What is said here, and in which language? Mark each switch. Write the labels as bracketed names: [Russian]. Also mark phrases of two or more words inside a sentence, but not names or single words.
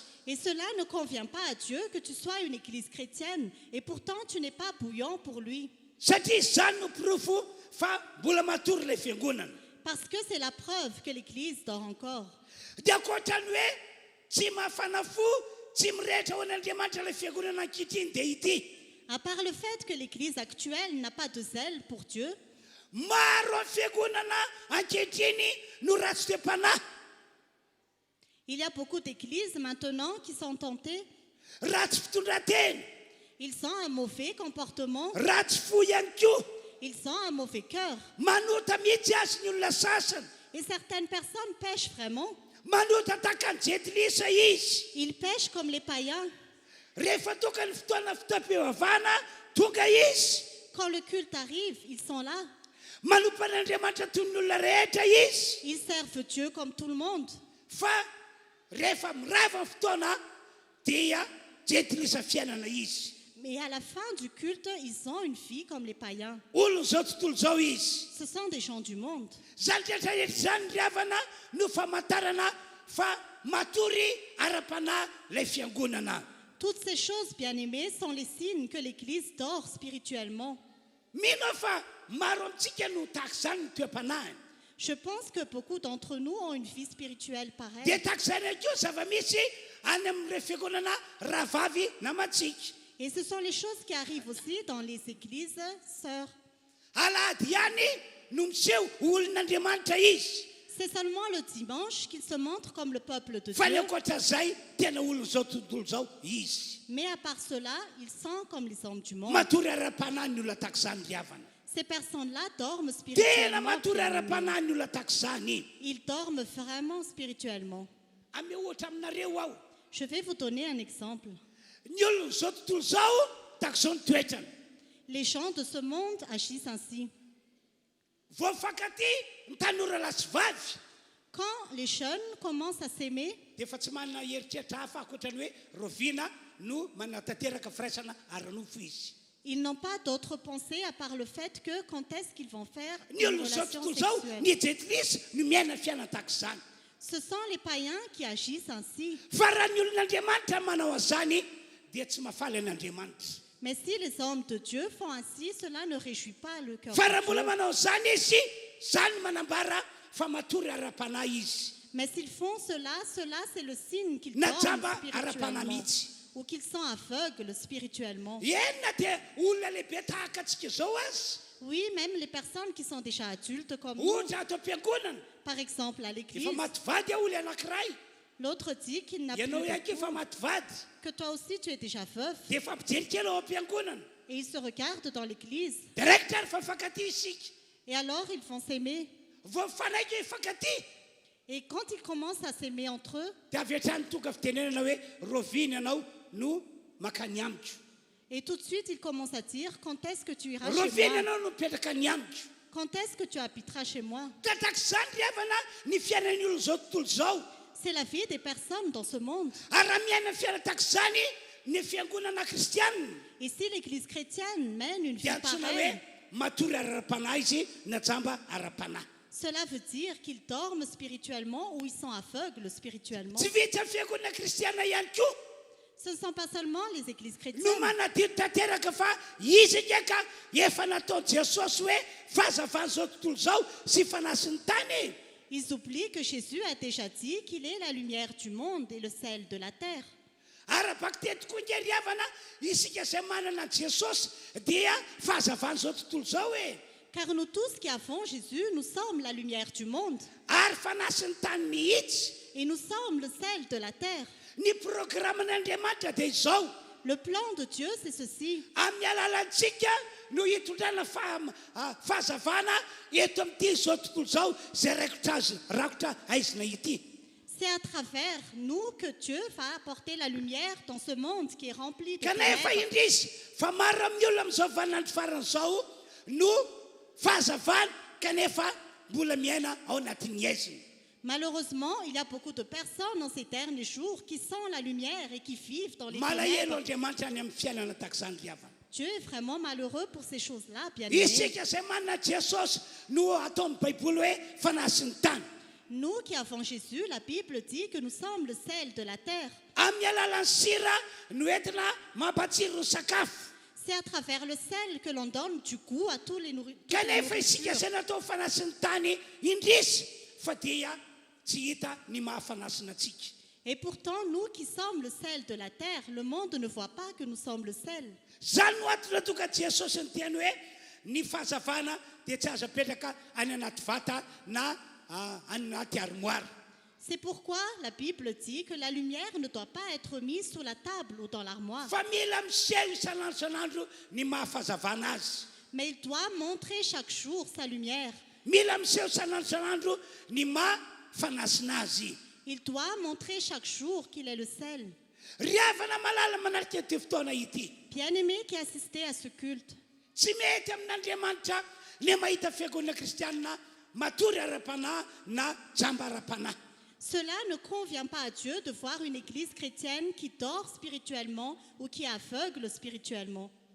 [French] Et cela ne convient pas à Dieu que tu sois une église chrétienne et pourtant tu n'es pas bouillant pour lui. [Malagasy] Satria zany no profo fa mbola matory ilay fiangonana. [French] Parce que c'est la preuve que l'église dort encore. [Malagasy] Dia ankoatrany hoe tsy mafana fo tsy mirehitra ho an'andriamanitra ilay fiangonana ankehitriny dia ity. [French] À part le fait que l'église actuelle n'a pas de zèle pour Dieu, [Malagasy] maro amin'ny fiangonana ankehitriny no ratsy toe-panahy. [French] il y a beaucoup d'églises maintenant qui sont tentées. [Malagasy] Ratsy fitondran-tena, [French] Ils ont un mauvais comportement, [Malagasy] ratsy fo ihany koa. [French] ils ont un mauvais cœur. [Malagasy] Manota mihitsy azy ny olona sasany. [French] Et certaines personnes pêchent vraiment. [Malagasy] Manota tahaka ny jetilisa izy. [French] Ils pêchent comme les païens. [Malagasy] Rehefa tonga ny fotoana fitaom-pivavahana tonga izy. [French] Quand le culte arrive, ils sont là. [Malagasy] Manompa an'andriamanitra toy ny olona rehetra izy. [French] Ils servent Dieu comme tout le monde. [Malagasy] Fa rehefa mirava ny fotoana dia jetilisa fiainana izy. [French] Mais à la fin du culte, ils ont une vie comme les païens. [Malagasy] Olona zao tontolo zao izy. [French] Ce sont des gens du monde. [Malagasy] Zany rehetrarehetra zany ry havana no famantarana fa matory ara-panahy ilay fiangonana. [French] Toutes ces choses, bien-aimées, sont les signes que l'Église dort spirituellement. [Malagasy] Mino fa maro amintsika no tahaka zany ny toe-panahiny. [French] Je pense que beaucoup d'entre nous ont une vie spirituelle pareille. [Malagasy] Dia tahaka zany akeo zava-misy any amin'ireo fiangonana rahavavy na matsika. [French] Et ce sont les choses qui arrivent aussi dans les églises sœurs. [Malagasy] Alahady ihany no miseho olon'andriamanitra izy. [French] C'est seulement le dimanche qu'ils se montrent comme le peuple de [Malagasy] Fa ny [French] Dieu. [Malagasy] ankoatran'izay tena olona zao tontolo zao izy. [French] Mais à part cela, ils sont comme les hommes du monde. [Malagasy] Matory ara-panahy ny olona tahaka zany ry havana. [French] Ces personnes-là dorment [Malagasy] Tena [French] spirituellement. [Malagasy] matory [French] bien-aimés. [Malagasy] ara-panahy ny olona tahaka zany. [French] Ils dorment vraiment spirituellement. [Malagasy] Ame ohatra aminareo aho. [French] Je vais vous donner un exemple. [Malagasy] Ny olona zao tontolo zao tahaka zao ny toetrany. [French] Les gens de ce monde agissent ainsi. [Malagasy] Vao mifankaty ny tanora lasy vavy [French] Quand les jeunes commencent à s'aimer, [Malagasy] dia efa tsy manana heritreritra hafa ankoatrany hoe roviana no manatanteraka firaisana ara-nofo izy. [French] ils n'ont pas d'autre pensée à part le fait que quand est-ce qu'ils vont faire [Malagasy] Ny [French] une [Malagasy] olona zao [French] relation [Malagasy] tontolo zao [French] sexuelle. [Malagasy] ny jetilisa no miaina fiaina tahaka izany. [French] Ce sont les païens qui agissent ainsi. [Malagasy] Fa raha ny olon'andriamanitra manao an'izany dia tsy mahafaly an'andriamanitra. [French] Mais si les hommes de Dieu font ainsi, cela ne réjouit pas le cœur [Malagasy] Fa [French] de [Malagasy] raha mbola [French] Dieu. [Malagasy] manao zany izy zany manambara fa matory ara-panahy izy. [French] Mais s'ils font cela, c'est le signe qu'ils [Malagasy] Na [French] dorment [Malagasy] jamba ara-panahy [French] spirituellement [Malagasy] mihitsy. [French] ou qu'ils sont aveugles spirituellement. [Malagasy] Enina dia olona lehibe tahaka antsika zao azy. [French] Oui, même les personnes qui sont déjà adultes comme nous, [Malagasy] Ohatra ato am-piangonana [French] par exemple à l'église, [Malagasy] efa maty vady aho olona anankiray. [French] l'autre dit qu'il n'a plus [Malagasy] Ianao ihany efa [French] d'époux, [Malagasy] maty vady [French] que toi aussi tu es déjà veuf, [Malagasy] dia efa ampijery kely ao am-piangonana. [French] et ils se regardent dans l'église. [Malagasy] Dia raikitra ary fa mifankaty isika. [French] Et alors ils vont s'aimer. [Malagasy] Vao mifanaiky hifankaty [French] Et quand ils commencent à s'aimer entre eux, [Malagasy] dia avy hatrany tonga fitenenana hoe roviny ianao no makany amiko. [French] et tout de suite ils commencent à dire quand est-ce que tu iras chez [Malagasy] Roviny [French] moi, [Malagasy] ianao no mipetraka ny amiko. [French] quand est-ce que tu habiteras chez moi. [Malagasy] Ka tahaka izany ry havana ny fiainan'ny olona zao tontolo zao. [French] C'est la vie des personnes dans ce monde. [Malagasy] Ary raha miaina fiaina tahaka izany ny fiangonana kristianina [French] Et si l'église chrétienne mène une vie [Malagasy] dia antsoina hoe [French] pareille, [Malagasy] matory ara-panahy izy na jamba ara-panahy. [French] cela veut dire qu'ils dorment spirituellement ou ils sont aveugles spirituellement. [Malagasy] Tsy vitsy amin'ny fiangonana kristianina ihany koa [French] Ce ne sont pas seulement les églises [Malagasy] no [French] chrétiennes. [Malagasy] manadiro tanteraka fa izy ndraika efa nataony Jesosy hoe fahazavany zao tontolo zao sy fanasiny tany. [French] Ils oublient que Jésus a déjà dit qu'il est la lumière du monde et le sel de la terre. [Malagasy] Ara-baka teto koa nge ry havana isika izay manana an Jesosy dia fahazavany zao tontolo zao e. [French] Car nous tous qui avons Jésus, nous sommes la lumière du monde [Malagasy] Ary fanasiny tany mihitsy. [French] et nous sommes le sel de la terre. [Malagasy] Ny programan'Andriamanitra dia izao. [French] Le plan de Dieu, c'est ceci. [Malagasy] Amin'ny alalantsika no hitondrana fahazavana eto amin'ity zao tontolo zao zay rakotra aizina ity. [French] C'est à travers nous que Dieu va apporter la lumière dans ce monde qui est rempli de [Malagasy] Kanefa [French] ténèbres. [Malagasy] indrisy fa maro amin'ny olona amin'izao vaninandro farany zao no fahazavana kanefa mbola miaina ao anatin'ny aizina. [French] Malheureusement, il y a beaucoup de personnes dans ces derniers jours qui sentent la lumière et qui vivent dans les [Malagasy] Malahelo [French] ténèbres. [Malagasy] Andriamanitra any amin'ny fiainana tahak'izany ry havana. [French] Dieu est vraiment malheureux pour ces choses-là, bien aimés. [Malagasy] Isika izay manana Jesosy no ataon'ny Baiboly hoe fanasiny tany. [French] Nous qui avons Jésus, la Bible dit que nous sommes le sel de la terre. [Malagasy] Amin'ny alalan'ny sira no entina mampatsiro ny sakafo. [French] C'est à travers le sel que l'on donne du goût à tous les [Malagasy] Kanefa isika [French] nourritures. [Malagasy] izay natao fanasiny tany indrisy fa dia tsy hita ny mahafanasina antsika. [French] Et pourtant, nous qui sommes le sel de la terre, le monde ne voit pas que nous sommes le sel. [Malagasy] Zany no atona tonga Jesosy ny tiany hoe ny fahazavana dia tsy azo apetraka any anaty vata na any anaty armoire. [French] C'est pourquoi la Bible dit que la lumière ne doit pas être mise sous la table ou dans l'armoire, [Malagasy] Fa mila miseho isan'andro isan'andro ny mahafazavana azy. [French] mais il doit montrer chaque jour sa lumière. [Malagasy] Mila miseho isan'andro isan'andro ny mahafanasina azy. [French] Il doit montrer chaque jour qu'il est le sel. [Malagasy] Ry havana malala manaraka ity fotoana ity. [French] Bien-aimé qui assistait à ce culte, [Malagasy] Tsy mety amin'Andriamanitra le mahita fiangonana kristianina matory ara-panahy na jamba ara-panahy. [French] cela ne convient pas à Dieu de voir une église chrétienne qui dort spirituellement ou qui est aveugle spirituellement.